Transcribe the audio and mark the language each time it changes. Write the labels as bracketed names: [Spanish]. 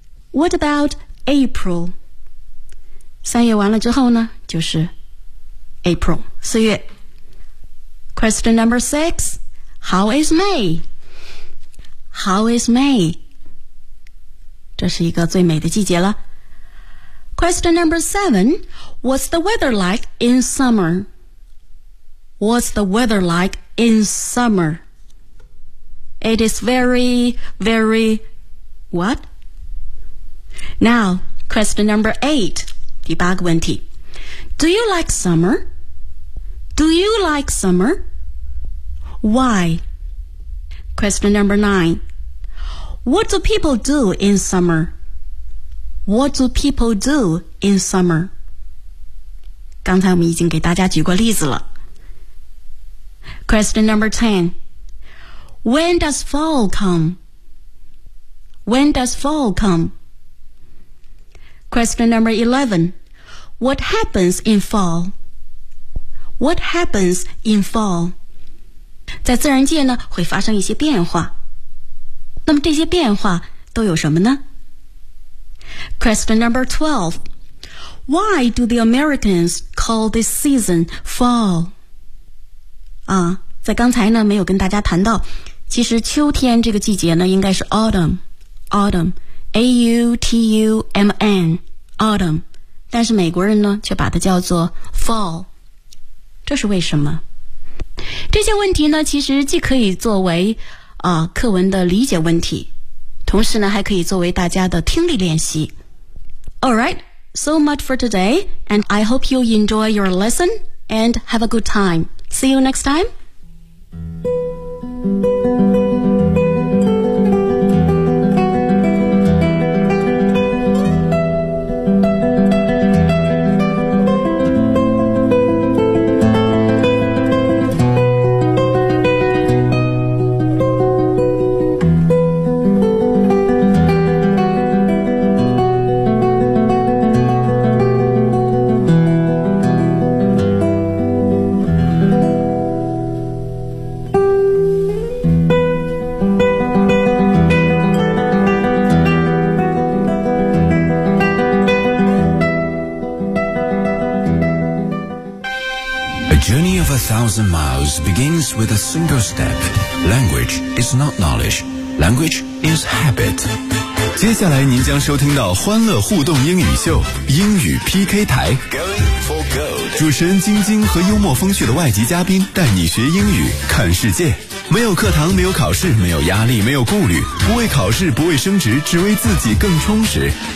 [English] What about April? [Chinese] 三月完了之后呢，就是 April, 四月。 [English] Question number six, how is May? How is May? [Chinese] 这是一个最美的季节了。 [English] Question number seven, what's the weather like in summer? What's the weather like in summer? It is very, very, what? Now, question number eight. [Chinese] 第八个问题 [English] Do you like summer? Do you like summer? Why? Question number nine. What do people do in summer? What do people do in summer? [Chinese] 刚才我们已经给大家举过例子了。 [English] Question number ten. When does fall come? When does fall come? Question number 11. What happens in fall? What happens in fall? [Chinese] 在自然界呢，会发生一些变化。那么这些变化都有什么呢？ [English] Question number 12. Why do the Americans call this season fall? [Chinese] 啊，在刚才呢，没有跟大家谈到，其实秋天这个季节呢，应该是 autumn, A-U-T-U-M-N, autumn. 但是美国人呢却把它叫做 fall， 这是为什么？这些问题呢其实既可以作为课文的理解问题，同时呢还可以作为大家的听力练习。 [English] Alright, so much for today, and I hope you enjoy your lesson and have a good time. See you next time. a thousand miles begins with a single step. Language is not knowledge. Language is habit. [Chinese] 接下来您将收听到欢乐互动英语秀英语 PK 台。 [English] Going for gold. [Chinese] 主持人晶晶和幽默风趣的外籍嘉宾带你学英语看世界。没有课堂，没有考试，没有压力，没有顾虑，不为考试，不为升职，只为自己更充实。